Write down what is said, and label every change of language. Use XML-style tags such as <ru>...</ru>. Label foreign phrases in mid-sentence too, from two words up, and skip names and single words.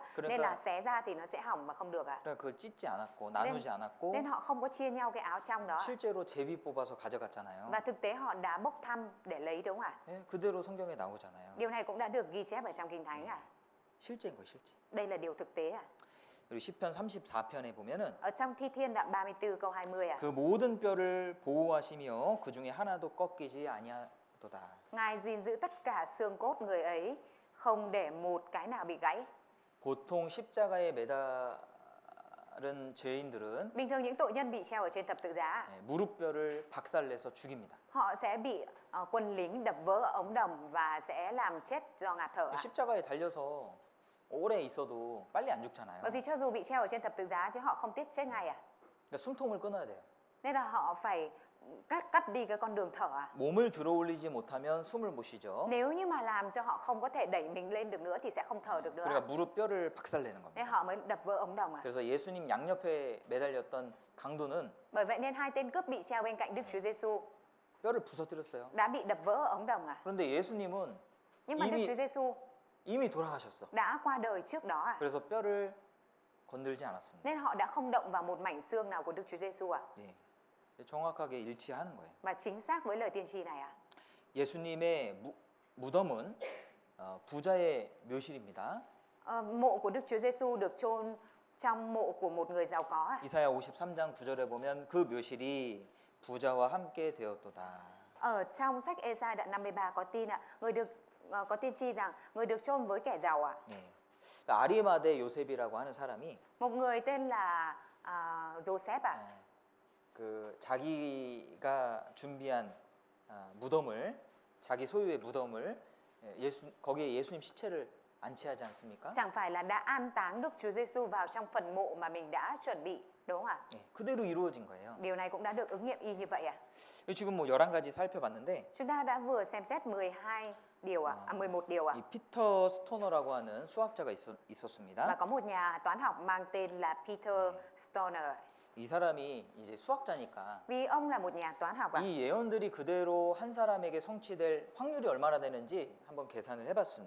<vi>Nên là xé ra thì nó sẽ hỏng mà không được ạ.</vi> <ko>그러니까 그걸 찢지 않았고 나누지 않았고</ko> <vi>Nên họ không có chia nhau cái áo trong đó.</vi> <ko>실제로 제비 뽑아서 가져갔잖아요.</ko> <vi>Và thực tế họ đã bốc thăm để lấy đúng không ạ?</vi> <ko>그대로 성경에 나오잖아요.</ko> <vi>Điều này cũng đã được ghi chép ở trong Kinh Thánh ạ.</vi> <ko>실제인 거예요, 실제.</ko> <vi>Đây là điều thực tế ạ.</vi> <ko>그리고 시편 34편에 보면은</ko> <vi>Ở trong Thi Thiên đoạn 34 câu 20 ạ.</vi> <ko>그 모든 뼈를 보호하시며 그 중에 하나도 꺾이지 아니하도다.</ko> <vi>Ngài gìn giữ tất cả xương cốt người ấy, không để một cái nào bị gãy.</vi> <ko>보통 십자가에 매달은 죄인들은</ko> <vi>Bình thường những tội nhân bị treo ở trên thập tự giá,</vi> <ko>무릎뼈를 박살내서 죽입니다.</ko> <vi>họ sẽ bị quân lính đập vỡ ống đồng và sẽ làm chết do ngạt thở ạ.</vi> <ko>십자가에 달려서 오래 있어도 빨리 안 죽잖아요.</ko> <vi>Bởi vì cho dù bị treo ở trên thập tự giá chứ họ không tiếc chết ngay ạ.</vi> <ko>그러니까 숨통을 끊어야 돼요.</ko> <vi>Nên là họ phải cắt đi cái con đường thở ạ.</vi> <ko>몸을 들어올리지 못하면 숨을 못 쉬죠.</ko> <vi>Nếu như mà làm cho họ không có thể đẩy mình lên được nữa thì sẽ không thở được nữa.</vi> <ko>그러니까 무릎뼈를 박살내는</ko> <vi>Nên</vi> <ko>겁니다.</ko> <vi>họ mới đập vỡ ống đồng ạ.</vi> <ko>그래서 예수님 양옆에 매달렸던 강도는</ko> <vi>Bởi vậy nên hai tên cướp bị treo bên cạnh Đức Chúa Giêsu</vi> <ko>뼈를 bu서뜨렸어요.</ko> <vi>đã bị đập vỡ ống đồng ạ.</vi> <ko>그런데 예수님은</ko> <vi>Nhưng mà Đức Chúa Giêsu</vi> <ko>이미 돌아가셨어.</ko> <vi>đã qua đời trước đó ạ.</vi> <ko>그래서 뼈를 건들지 않았습니다.</ko> <vi>Nên họ đã không động vào một mảnh xương nào của Đức Chúa Giêsu ạ.</vi> <ko>예. 정확하게 일치하는 거예요.</ko> <vi>Và chính xác với lời tiên tri này ạ.</vi> <ko>예수님의 무덤은 부자의 묘실입니다.</ko> <vi>Mộ của Đức Chúa Giêsu được chôn trong mộ của một người giàu có ạ.</vi> <ko>이사야 53장 9절에 보면 그 묘실이 부자와 함께 되었도다.</ko> <vi>Ở trong sách Ê-sai đoạn 53 có tin ạ, có tiên tri rằng người được chôn với kẻ giàu ạ.</vi> <ko>예. 아리마대 요셉이라고 하는 사람이</ko> <vi>Một người tên là Joseph ạ.</vi> <ko>그 자기가 준비한 무덤을 자기 소유의 무덤을 거기에 예수님 시체를 안치하지 않습니까?</ko> <vi>Chẳng phải là đã an táng Đức Chúa Giêsu vào trong phần mộ mà mình đã chuẩn bị, đúng không ạ?</vi> <ko>예, 그대로 이루어진 거예요.</ko> <vi>Điều này cũng đã được ứng nghiệm y như vậy ạ.</vi> <ko>지금 뭐 11가지 살펴봤는데</ko> <vi>Chúng ta đã vừa xem xét 12 điều ạ, 11 điều ạ.</vi> <ko>이 피터 스토너라고 하는 수학자가</ko> <vi>Và</vi> <ko>있었습니다.</ko> <vi>có một nhà toán học mang tên là Peter Stoner.</vi> <ko>이 사람이 이제 수학자니까</ko> <vi>Vì ông là một nhà toán học ạ.</vi> <ko>이 예언들이 그대로 한 사람에게 성취될 확률이 얼마나 되는지 한번 계산을 해봤습니다.</ko>